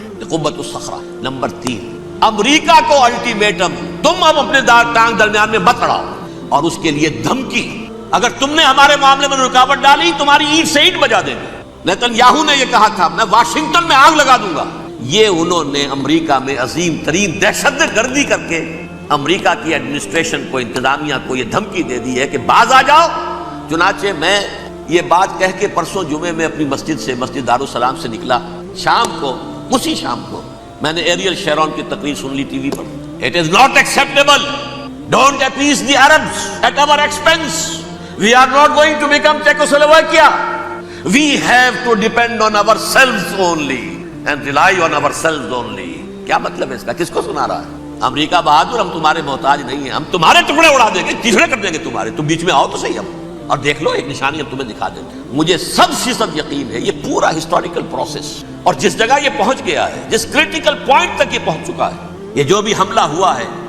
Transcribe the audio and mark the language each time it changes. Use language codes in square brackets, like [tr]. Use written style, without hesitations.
[ur] قبۃ الصخرہ۔ Number 3، امریکہ کو ultimatum, تم اب اپنے ٹانگ درمیان میں مت اڑاؤ، اور اس کے لیے دھمکی، اگر تم نے ہمارے معاملے میں رکاوٹ ڈالی تمہاری اینٹ سے اینٹ بجا دیں گے۔ نیتن نے یہ کہا تھا میں واشنگٹن میں آگ لگا دوں گا۔ یہ انہوں نے امریکہ میں عظیم ترین دہشت گردی کر کے امریکہ کی ایڈمنسٹریشن کو، انتظامیہ کو یہ دھمکی دے دی ہے کہ باز آ جاؤ۔ چنانچہ میں یہ بات کہہ کے پرسوں جمعے میں اپنی مسجد سے، مسجد دارالسلام سے نکلا، شام کو، اسی شام کو میں نے ایریل شیرون کی تقریر سن لی T V per. [en] It is not acceptable. Don't appease the Arabs at our expense. We are not going to become Czechoslovakia. We have to depend on ourselves only and rely on ourselves only. [ur] کیا مطلب ہے اس کا؟ کس کو سنا رہا ہے؟ امریکہ بہادر، ہم تمہارے محتاج نہیں ہیں، ہم تمہارے ٹکڑے اڑا دیں گے، ٹکڑے کر دیں گے تمہارے، تم بیچ میں آؤ تو صحیح، اب اور دیکھ لو، ایک نشانی ہم تمہیں دکھا دیتے ہیں۔ مجھے 100% یقین ہے یہ پورا ہسٹوریکل پروسیس، اور جس جگہ یہ پہنچ گیا ہے، جس کریٹیکل پوائنٹ تک یہ پہنچ چکا ہے، یہ جو بھی حملہ ہوا ہے